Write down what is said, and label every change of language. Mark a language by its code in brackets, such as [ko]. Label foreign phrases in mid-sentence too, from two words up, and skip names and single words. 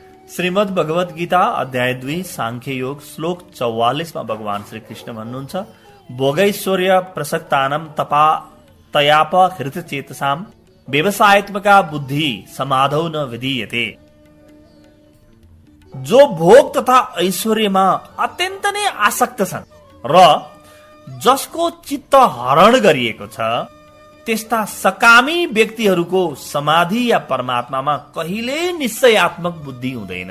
[ne] श्रीमद् भगवत गीता अध्याय 2 सांख्य योग श्लोक 44 मा भगवान श्री कृष्ण भन्नुहुन्छ [sa] भोगैश्वर्य प्रसक्तानम तपा तयाप हृत चेतसाम व्यवसायत्मका बुद्धि समाधौ न विधीयते। [ne] जो भोग तथा ऐश्वर्यमा अत्यन्त नै आसक्त छन् र जसको चित्त हरण गरिएको छ त्यस्ता सकामी व्यक्तिहरूको समाधि या परमात्मामा कहिल्यै निश्चयात्मक बुद्धि हुँदैन।